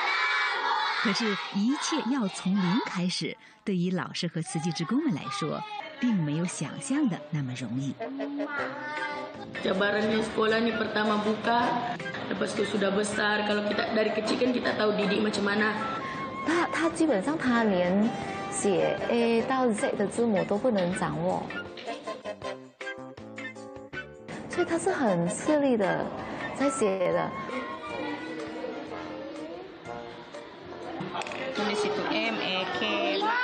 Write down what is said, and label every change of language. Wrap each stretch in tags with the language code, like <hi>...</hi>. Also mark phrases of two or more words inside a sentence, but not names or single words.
<zh>可是，一切要从零开始，对于老师和慈济职工们来说， 并没有想象的那么容易。</zh> <ms>Cabarannya sekolah ni pertama buka, lepas tu sudah besar. Kalau kita dari kecil kan kita tahu didik macam mana.</ms> <zh>他基本上他连写 A 到 Z 的字母都不能掌握，所以他是很吃力的在写的。</zh> <ms>Tulis itu M E K。</ms>